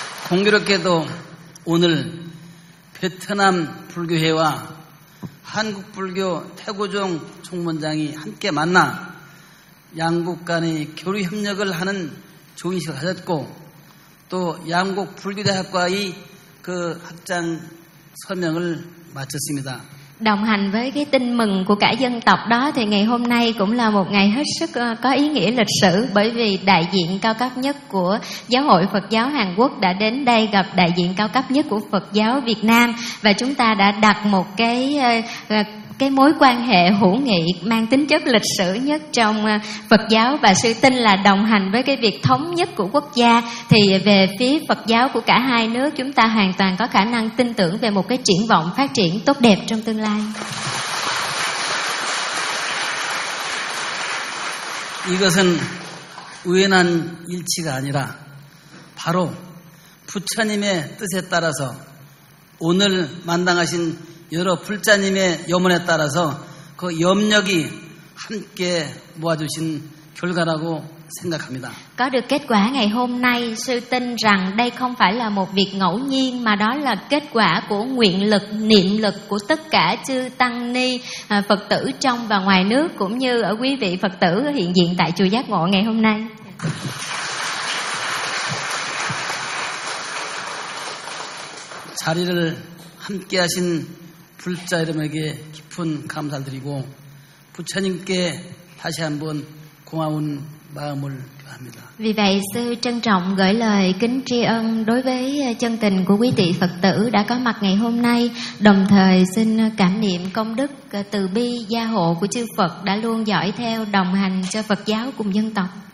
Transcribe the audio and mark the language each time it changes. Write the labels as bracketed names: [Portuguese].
[Vietnamese] Cũng như thế, hôm nay Việt Nam Phật giáo hội và [Korean] 한국불교 태고종 총무장이 함께 만나 양국 간의 교류 협력을 하는 좋은 시간을 가졌고 또 양국 불교대학과의 그 학장 서명을 마쳤습니다. [Vietnamese] Đồng hành với cái tin mừng của cả dân tộc đó thì ngày hôm nay cũng là một ngày hết sức có ý nghĩa lịch sử, bởi vì đại diện cao cấp nhất của Giáo hội Phật giáo Hàn Quốc đã đến đây gặp đại diện cao cấp nhất của Phật giáo Việt Nam, và chúng ta đã đặt một cái mối quan hệ hữu nghị mang tính chất lịch sử nhất trong Phật giáo. Và sư tin là đồng hành với cái việc thống nhất của quốc gia thì về phía Phật giáo của cả hai nước, chúng ta hoàn toàn có khả năng tin tưởng về một cái triển vọng phát triển tốt đẹp trong tương lai. [Korean] 이것은 우연한 일치가 아니라 바로 부처님의 뜻에 따라서 오늘 만나신 여러 불자님의 염원에 따라서 그 염력이 함께 모아주신 결과라고 생각합니다. [Vietnamese] Có được kết quả ngày hôm nay, sư tin rằng đây không phải là một việc ngẫu nhiên, mà đó là kết quả của nguyện lực, niệm lực của tất cả chư tăng ni Phật tử trong và ngoài nước, cũng như ở quý vị Phật tử hiện diện tại chùa Giác Ngộ ngày hôm nay. [Korean] 자리를 함께 하신 불자 여러분에게 깊은 감사드리고 부처님께 다시 한번 고마운 마음을 표합니다. [Vietnamese] Vì vậy sư trân trọng gửi lời kính tri ân đối với chân tình của quý vị Phật tử đã có mặt ngày hôm nay, đồng thời xin cảm niệm công đức từ bi gia hộ của chư Phật đã luôn dõi theo đồng hành cho Phật giáo cùng dân tộc.